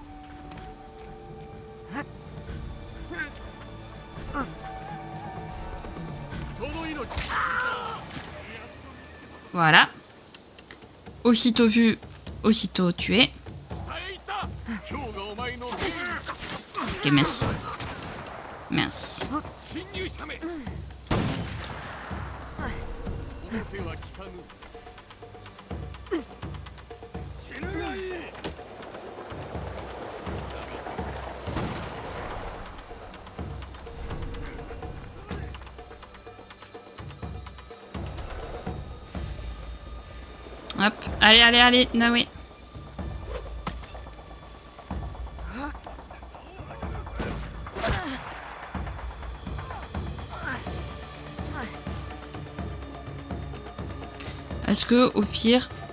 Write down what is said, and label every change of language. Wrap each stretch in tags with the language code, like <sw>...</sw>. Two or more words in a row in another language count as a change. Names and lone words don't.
<fr>Voilà. Aussitôt vu, aussitôt tué. Ok, merci. Merci.</fr> <ja>侵入者めその手は効かぬ死ぬがいい</ja> <fr>Hop, allez, allez, allez, Naoé. Est-ce que, au pire...</fr>